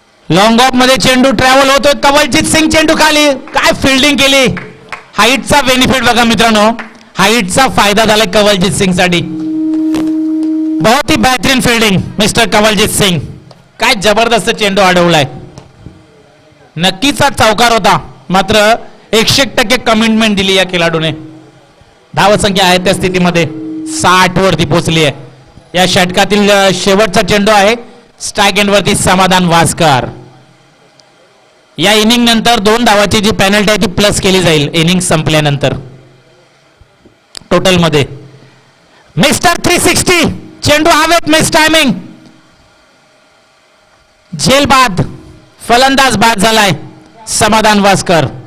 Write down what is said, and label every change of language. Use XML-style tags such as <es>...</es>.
<mr>Long of मध्ये चेंडू travel होतोय. कवलजीत सिंग चेंडू खाली. काय फिल्डिंग केली. हाईटचा बेनिफिट बघा मित्रांनो. हाईटचा फायदा झाला कवलजीत सिंग साठी.</mr> <hi>बहुत ही बेहतरीन फिल्डिंग मिस्टर कवलजीत सिंग.</hi> <mr>काय जबरदस्त चेंडू अडवलाय. नक्कीचा चौकार होता मात्र 100% कमिटमेंट दिली या खेळाडूने. धावसंख्या आहे त्या स्थितीमध्ये 60 वरती पोहोचली आहे. या षटकातील शेवटचा चेंडू आहे. स्ट्राईक एंडवरती समाधान वास्कर. या इनिंग नंतर 2 धावाची जी पेनल्टी आहे ती प्लस केली जाईल इनिंग संपल्यानंतर. टोटल मध्ये मिस्टर 360 चेंडू हवेत. Miss timing. झेल बाद. फलंदाज बाद झालाय समाधान वास्कर.</mr>